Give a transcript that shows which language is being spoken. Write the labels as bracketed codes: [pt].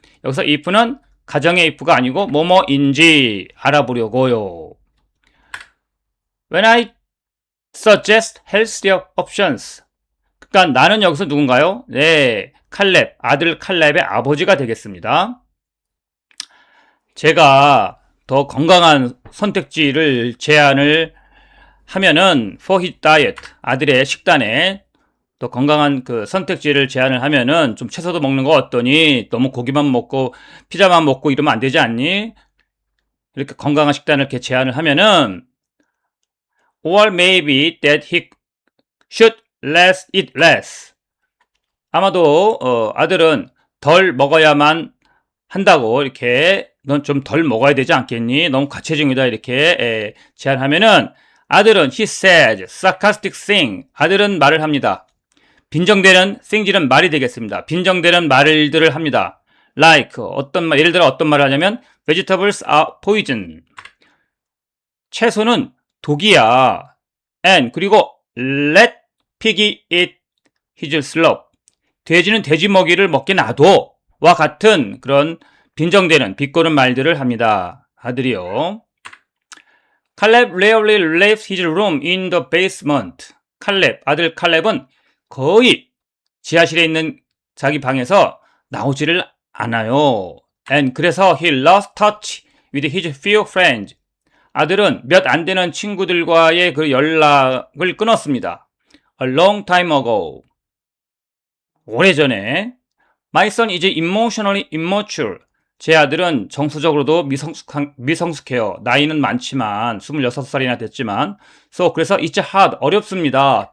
[ko] 여기서 if는 가정의 if가 아니고 뭐뭐인지 알아보려고요. [en] When I suggest healthier options. [ko] 그러니까 나는 여기서 누군가요? 네, 칼렙, 아들 칼렙의 아버지가 되겠습니다. 제가 더 건강한 선택지를 제안을 하면은 [en] for his diet, [ko] 아들의 식단에 더 건강한 그 선택지를 제안을 하면은 좀 채소도 먹는 거 어떠니? 너무 고기만 먹고 피자만 먹고 이러면 안 되지 않니? 이렇게 건강한 식단을 이렇게 제안을 하면은 [en] or maybe that he should eat less. [ko] 아마도 아들은 덜 먹어야만 한다고 이렇게 넌 좀 덜 먹어야 되지 않겠니? 너무 과체중이다 이렇게 제안하면은 아들은 [en] he says sarcastic thing. [ko] 아들은 말을 합니다. 빈정되는 thing들은 말이 되겠습니다. 빈정되는 말들을 합니다. Like 예를 들어 어떤 말을 하냐면 [en] vegetables are poison. [ko] 채소는 독이야. [en] And [ko] 그리고 [en] let piggy eat his slop. [ko] 돼지는 돼지 먹이를 먹게 놔둬. 와 같은 그런 빈정되는 비꼬는 말들을 합니다. 아들이요. [en] 칼렙 rarely leaves his room in the basement. [ko] 아들 칼렙은 거의 지하실에 있는 자기 방에서 나오지를 않아요. [en] And [ko] 그래서 [en] he lost touch with his few friends. [ko] 아들은 몇 안 되는 친구들과의 그 연락을 끊었습니다. [en] A long time ago. [ko] 오래전에 [en] My son is emotionally immature. [ko] 제 아들은 정서적으로도 미성숙해요. 나이는 많지만 26살이나 됐지만 그래서 [en] it's hard [ko] 어렵습니다.